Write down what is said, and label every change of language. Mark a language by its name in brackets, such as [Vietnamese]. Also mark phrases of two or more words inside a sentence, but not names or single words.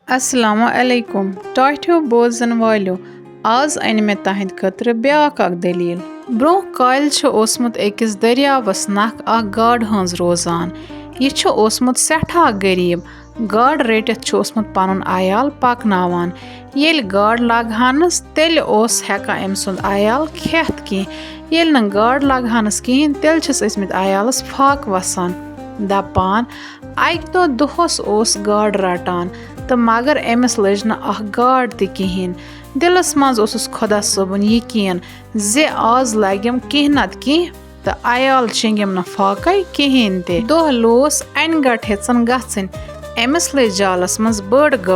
[Arabic] السلام عليكم. [Kashmiri] توٚتہٕ بوزٕن وٲلیو۔ اَز اَنہِ مےٚ تُہٕندِ خٲطرٕ بیاکھ اکھ دلیٖل. برونٛہہ کٲل چھُ اوسمُت اکِس دریاوَس نکھ اکھ گاڑہ ہَنٛز روزان. یہِ چھُ اوسمُت سیٹھا غریٖب۔ گاڑ رٹِتھ چھُ اوسمُت پنُن عیال پاکناوان. یَیلہِ گاڑ لگہٕ نَس تیلہِ اوس ہیکہٕ امیٚسُنٛد عیال کھیٚتھ کینٛہہ. یَیلہِ نہٕ گاڑ لگہٕ نَس کِہیٖنۍ تیلہِ چھِس اِمِس عیالَس فاقہٕ وَسان. دَپان اکہِ دۄہ اوس گاڑ رٹان. تہٕ مگر أمِس لٔج نہٕ اکھ گاڈ تہِ کِہیٖنۍ دِلس منٛز اوسُس خۄدا صٲبُن یقیٖن زِ آز لگٮ۪م کینٛہہ نتہٕ کینٛہہ تہٕ عیال شیٚنگٮ۪م نہٕ فاقے کِہیٖنۍ تہِ دۄہ لوس انہِ گٹ ہیژن گژھٕنۍ أمِس لٔج جالس منٛز بٔڑ